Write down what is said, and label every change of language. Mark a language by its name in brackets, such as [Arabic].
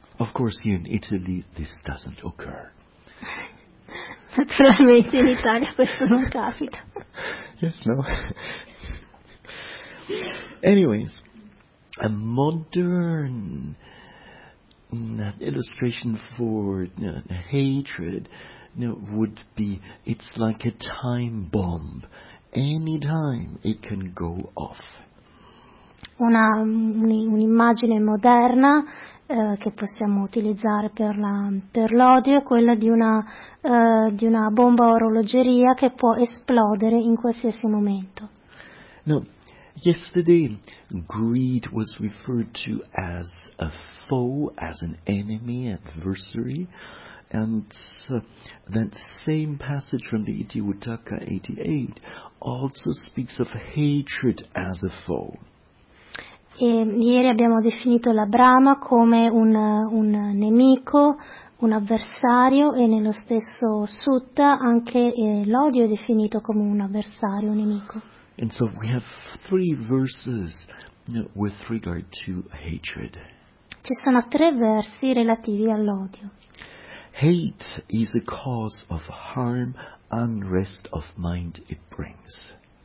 [English] Of course, here in Italy this doesn't occur. [Italian] Naturalmente in Italia questo non capita. [English] Yes, no. Anyways, a modern illustration for hatred would be, it's like a time bomb. Anytime it can go off. [Italian] Un'immagine moderna che possiamo utilizzare per l'odio è quella di una bomba orologeria che può esplodere in qualsiasi momento. No. [English] Yesterday, greed was referred to as a foe, as an enemy, adversary, and that same passage from the Iti Uttaka 88 also speaks of hatred as a foe. [Italian] E ieri abbiamo definito la Brahma come un nemico, un avversario, e nello stesso sutta anche l'odio è definito come un avversario, un nemico. [English] And so we have three verses with regard to hatred. [Italian] Ci sono tre versi relativi all'odio. [English] Hate is a cause of harm, unrest of mind it brings.